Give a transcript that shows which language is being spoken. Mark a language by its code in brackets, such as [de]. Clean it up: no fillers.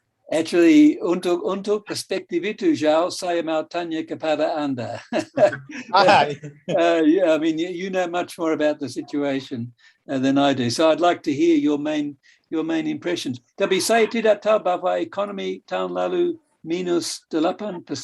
[id] Actually, untuk perspektif itu, Zhao, saya mau tanya kepada Anda. [en] Yeah, I mean, you know much more about the situation than I do. So I'd like to hear your main impressions. [id] Tapi saya tidak tahu bahwa ekonomi tahun lalu minus 8%.